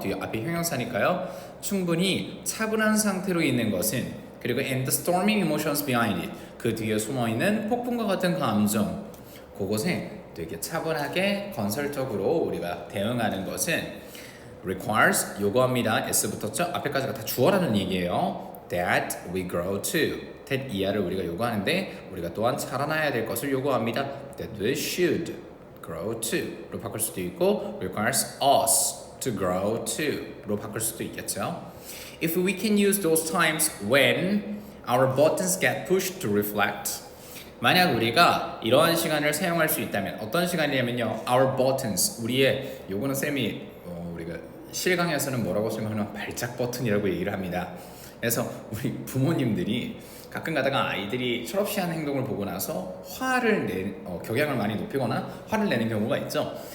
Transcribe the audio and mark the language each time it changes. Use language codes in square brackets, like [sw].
[ko] 뒤에 앞에 형용사니까요. 충분히 차분한 상태로 있는 것은 그리고 [en] and the storming emotions behind it [ko] 그 뒤에 숨어있는 폭풍과 같은 감정 그것에 되게 차분하게 건설적으로 우리가 대응하는 것은 requires 요구합니다. S 붙었죠? 앞에까지가 다 주어라는 얘기예요. [en] That we grow to [ko] that 이하를 우리가 요구하는데 우리가 또한 자라나야 될 것을 요구합니다. [en] That we should grow to [ko] 로 바꿀 수도 있고 [en] requires us to grow to [ko] 로 바꿀 수도 있겠죠. [en] If we can use those times when Our buttons get pushed to reflect. [ko] 만약 우리가 이러한 시간을 사용할 수 있다면 어떤 시간이냐면요. [en] Our buttons, [ko] 우리의 요거는 쌤이 우리가 실강에서는 뭐라고 설명하면 발작 버튼이라고 얘기를 합니다. 그래서 우리 부모님들이 가끔 가다가 아이들이 철없이 하는 행동을 보고 나서 격양을 많이 높이거나 화를 내는 경우가 있죠.